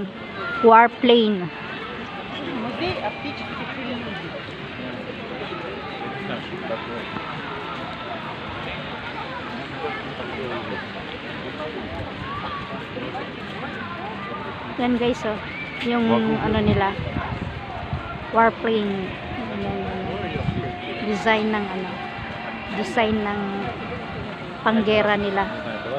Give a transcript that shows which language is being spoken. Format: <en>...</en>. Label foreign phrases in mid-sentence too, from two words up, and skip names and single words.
<tl>Warplane.</tl> <ru>Музей оптических иллюзий.</ru> <tl>Yan guys, oh, yung ano nila, warplane. Design ng ano, design ng panggera nila.</tl>